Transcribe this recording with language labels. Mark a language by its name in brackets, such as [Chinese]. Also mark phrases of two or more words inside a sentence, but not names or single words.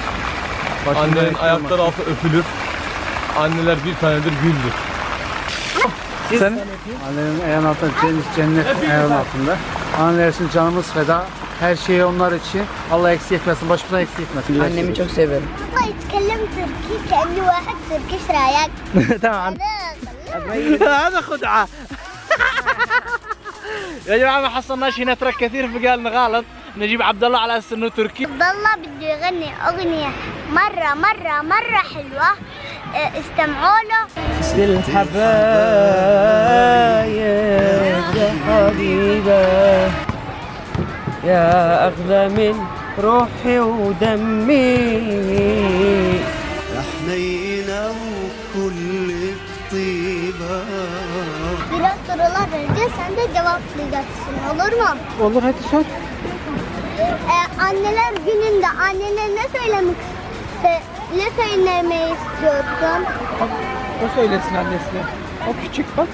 [Turkish] Annenin ayakları altı öpülür. Anneler bir tanedir, güldür. Sen? Annenin ayağının altında cennet ayağının altında. Anneler için canımız feda. Her şeyi onlar için. Allah eksik etmesin, başımızdan eksik etmesin. Annemi çok severim. [Arabic] والله يتكلم تركي كأنه واحد تركي. ايش رايك؟ تمام. هذا خدعة. يا جماعة ما حصلناش هنا ترك كثير فقال غلط نجيب عبد الله على اساس انه تركي. عبد الله بده يغني أغنية مرة حلوة، استمعوا له. الحبايب يا حبيبة يا أغلى من روحي ودمي يا حنينة وكل طيبة. [Turkish] Biraz sorular vereceğiz, sen de cevaplayacaksın, olur mu? Olur, hadi sor. Anneler gününde annene ne söylemeyi istiyorsun? O söylesin annesine. O küçük bak.